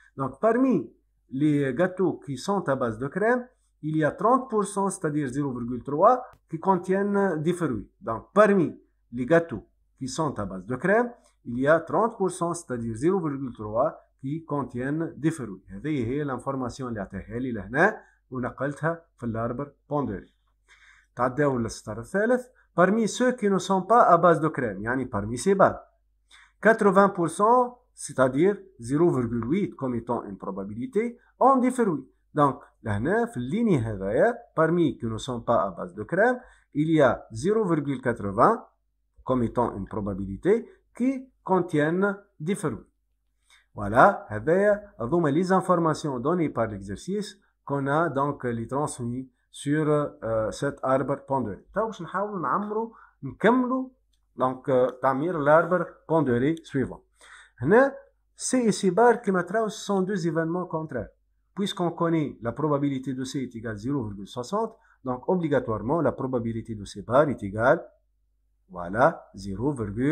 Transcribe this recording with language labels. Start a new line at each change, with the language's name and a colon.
French: Donc parmi les gâteaux qui sont à base de crème, il y a 30%, c'est-à-dire 0,3, qui contiennent des fruits. Donc parmi les gâteaux qui sont à base de crème, il y a 30%, c'est-à-dire 0,3, qui contiennent des fruits.
Arabic: هذه هي l'information اللي عطيها لي لهنا ونقلتها في الاربر بوندوري. تعداو للسطر الثالث.
French: Parmi ceux qui ne sont pas à base de crème,
Arabic: يعني
French: parmi ces barres, 80%, c'est-à-dire 0,8 comme étant une probabilité, ont des fruits. Donc,
Arabic: لهنا في الليني هذايا,
French: parmi qui ne sont pas à base de crème, il y a 0,80 comme étant une probabilité qui contiennent des fruits. Voilà,
Arabic: هذايا هذوما
French: les informations données par l'exercice qu'on a donc les transmis sur cet arbre pondéré.
Arabic: تو باش نحاولوا نكملوا donc تعمير
French: l'arbre pondéré suivant. هنا C et C bar
Arabic: كما تراو
French: ce sont deux événements contraires. Puisqu'on connaît la probabilité de C est égale 0,60, donc obligatoirement la probabilité de C bar est égale, voilà, 0,4.